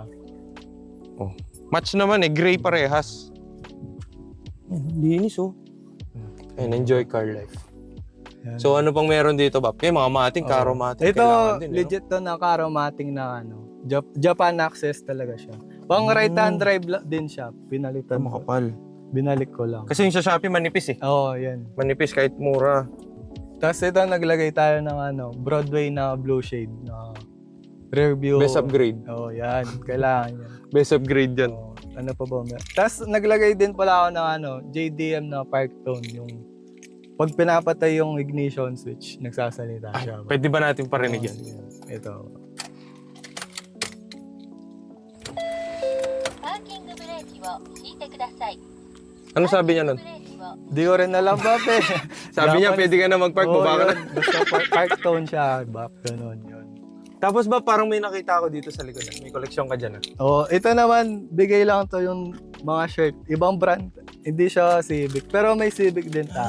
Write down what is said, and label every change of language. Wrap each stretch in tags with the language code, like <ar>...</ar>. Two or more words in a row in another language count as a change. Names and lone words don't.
<tl>Match naman gray parehas. Linis, oh.</tl> <en>And enjoy car life.</en> <tl>Yan. So ano pang meron dito, Bap? Mga mating, karo mating. Ito, kailangan din, legit to na karomating na Japan access talaga siya. Pang</tl> <en>right hand drive</en> <tl>din siya. Pinalitan ko. Makapal. Binalik ko lang. Kasi yung sa Shopee manipis eh. Oo, yan. Manipis kahit mura. Tapos ito, naglagay tayo ng Broadway na</tl> <en>blue shade</en> <tl>na</tl> <en>rear view. Best upgrade.</en> <tl>Oo, yan. Kailangan yan.</tl> <en>Best upgrade</en> <tl>yan. Oo, ano pa ba? Tapos naglagay din pala ako ng JDM na</tl> <en>park tone.</en> <tl>Yung pag pinapatay yung</tl> <en>ignition switch,</en> <tl>nagsasalita Ay, siya. pwede ba natin parinig yan? Oo, yan. Ito.</tl> <ja>パーキングブレーキを引いてください。</ja> <tl>Ano sabi niya nun?</tl> <ja>ブレーキを</ja> <tl>Di ko rin alam, Bap eh. Sabi niya, Dapat- pwede ka na mag-park, Oo, baba ka na. yun. Basta</tl> <en>park tone</en> <tl>siya, Bap. Ganun yun. Tapos ba, parang may nakita ako dito sa likod. May koleksyon ka dyan, ah. Oh, ito naman, bigay lang to yung mga shirt. Ibang brand. Hindi siya Civic. Pero may Civic din tayo.</tl>